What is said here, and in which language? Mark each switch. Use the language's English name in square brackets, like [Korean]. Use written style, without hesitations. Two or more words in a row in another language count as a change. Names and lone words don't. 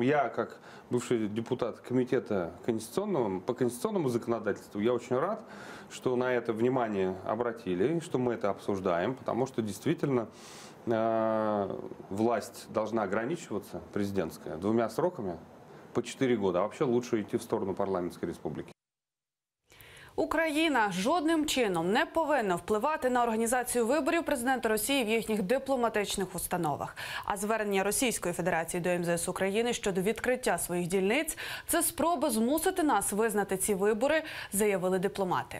[Russian] Я, как бывший депутат комитета по конституционному законодательству, я очень рад, что на это внимание обратили, что мы это обсуждаем, потому что действительно власть должна ограничиваться, президентская, 2 сроками по 4 года, а вообще лучше идти в сторону парламентской республики. [Ukrainian] Україна жодним чином не повинна впливати на організацію виборів президента Росії в їхніх дипломатичних установах. А звернення Російської Федерації до МЗС України щодо відкриття своїх дільниць – це спроба змусити нас визнати ці вибори, заявили дипломати.